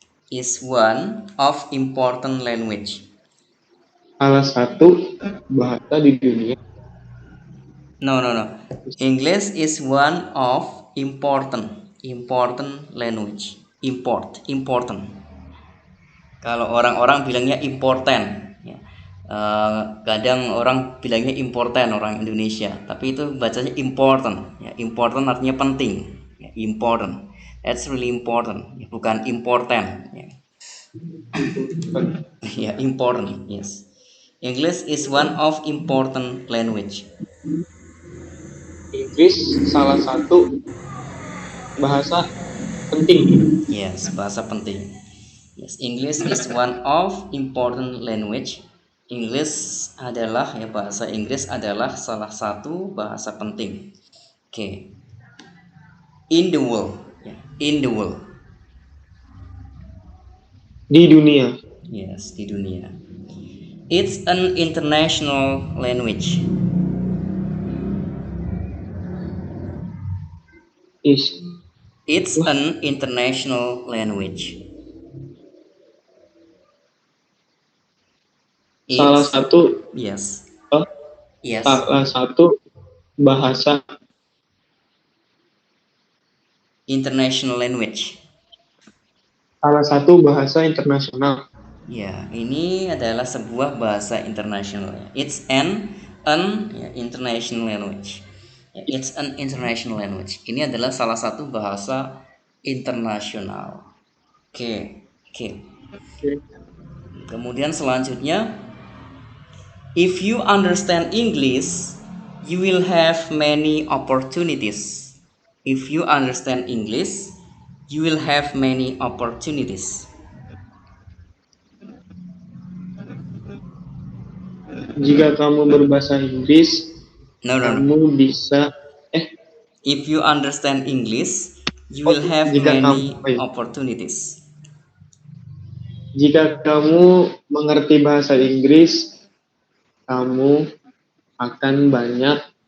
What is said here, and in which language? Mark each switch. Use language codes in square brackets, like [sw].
[en] Is one of important language. [id] salah satu bahasa di dunia. [en] No. English is one of important language. [id] Important. Kalau orang-orang bilangnya important, ya. Kadang orang bilangnya important orang Indonesia, tapi itu bacanya important. Ya, important artinya penting. Ya, important. [en] That's really important. [id] Ya, bukan important. Ya. [en] Ya, important. Yes. English is one of important language. [id] Inggris salah satu bahasa penting. Yes, bahasa penting. [en] Yes, English is one of important language. [id] English adalah bahasa Inggris adalah salah satu bahasa penting. [en] Oke. In the world. In the world. [id] Di dunia. Yes, di dunia. [en] It's an international language. It's an international language. [id] Salah satu. [en] Yes. [id] Yes. Salah satu bahasa [en] international language. [id] Salah satu bahasa internasional. Ya, ini adalah sebuah bahasa internasional. [en] It's an international language. It's an international language. [id] Ini adalah salah satu bahasa internasional. Oke. Kemudian selanjutnya, [en] if you understand English, you will have many opportunities. If you understand English, you will have many opportunities. [id] Jika kamu berbahasa Inggris, kamu bisa. [en] If you understand English, you will have many opportunities. [id] Jika kamu mengerti bahasa Inggris, kamu akan banyak